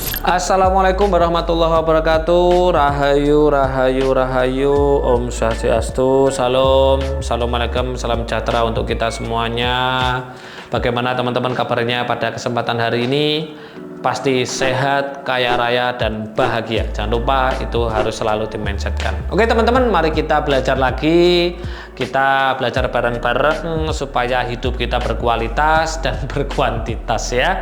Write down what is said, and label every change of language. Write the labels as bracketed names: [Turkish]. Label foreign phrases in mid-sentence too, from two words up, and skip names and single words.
[Arabic] السلام عليكم ورحمة الله وبركاته. [Indonesian] Rahayu, rahayu, rahayu. Om Swastiastu. Salam, assalamualaikum, salam sejahtera untuk kita semuanya. Bagaimana teman-teman kabarnya pada kesempatan hari ini? Pasti sehat, kaya raya, dan bahagia. Jangan lupa itu harus selalu dimindsetkan. Oke teman-teman, mari kita belajar lagi. Kita belajar bareng-bareng supaya hidup kita berkualitas dan berkuantitas ya.